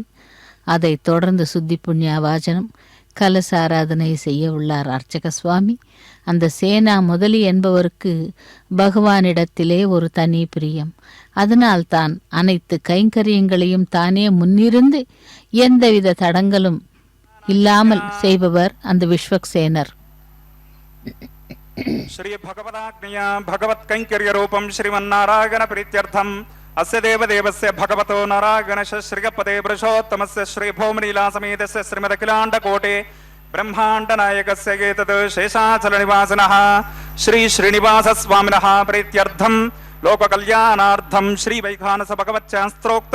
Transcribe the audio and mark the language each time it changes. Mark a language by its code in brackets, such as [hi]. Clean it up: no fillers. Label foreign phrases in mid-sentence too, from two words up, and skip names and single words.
[ta] அதைத் தொடர்ந்து சுத்தி புண்ணிய வாசனம் கலச ஆராதனை செய்ய உள்ளார் அர்ச்சக சுவாமி. அந்த சேனா முதலி என்பவருக்கு பகவானிடத்திலே ஒரு தனி பிரியம். அதனால் தான் அனைத்து கைங்கரியங்களையும் தானே முன்னிருந்து எந்தவித தடங்களும் இல்லாமல் செய்பவர் அந்த விஸ்வக்சேனர். [sa] శ్రీ భగవదాజ్ఞయా భగవత్ కైంకర్య రూపం శ్రీమన్నారాయణ ప్రీత్యర్థం అస్య దేవదేవస్య భగవతో నారాయణశ శ్రీగపదే పురుషోత్తమస్య శ్రీ భౌమలీలా సమేతస్య శ్రీమదఖిలాండ కోటే బ్రహ్మాండ నాయకస్య ఏతద్ శేషాచల నివాసినః శ్రీ శ్రీనివాస స్వామినః ప్రీత్యర్థం లోక కళ్యాణార్థం శ్రీ వైఖానస భగవచ్చాస్త్రోక్త